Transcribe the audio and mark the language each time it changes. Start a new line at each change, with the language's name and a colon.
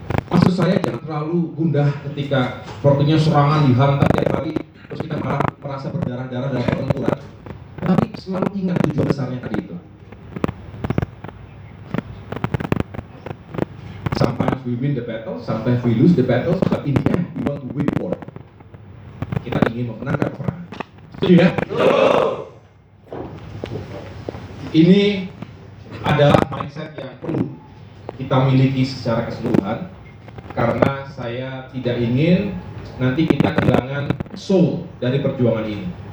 Indonesian: Maksud saya jangan terlalu gundah ketika sepertinya serangan dihantam tiap hari, terus kita malah merasa berdarah-darah dalam pertempuran. Tapi selalu ingat tujuan besarnya tadi itu.
English: Sometimes we win the battle, sometimes we lose the battle, but in the end we want to win the war.
Indonesian: Kita ingin memenangkan perang. Setuju ya? Ini adalah mindset yang perlu kita miliki secara keseluruhan, karena saya tidak ingin nanti kita kehilangan soul dari perjuangan ini.